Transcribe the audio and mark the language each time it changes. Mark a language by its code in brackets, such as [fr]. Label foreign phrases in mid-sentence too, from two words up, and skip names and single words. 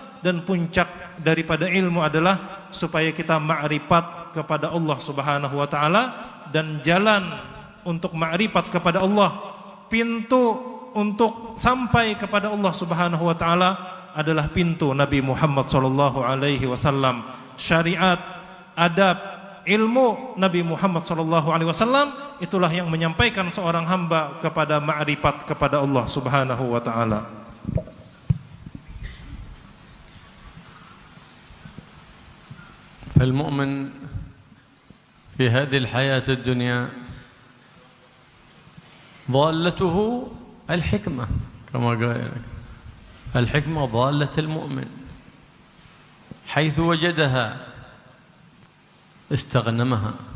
[id] Dan puncak daripada ilmu adalah supaya kita ma'rifat kepada Allah [ar] سبحانه وتعالى, [id] dan jalan untuk ma'rifat kepada Allah, pintu untuk sampai kepada Allah Subhanahu wa taala adalah pintu Nabi Muhammad [ar] صلى الله عليه وسلم. [id] Syariat, adab, ilmu Nabi Muhammad [ar] صلى الله عليه وسلم [id] itulah yang menyampaikan seorang hamba kepada ma'rifat kepada Allah [ar] سبحانه وتعالى. فالمؤمن في هذه الحياة الدنيا ضالته الحكمة، كما قال الحكمة ضالة المؤمن، حيث وجدها استغنمها.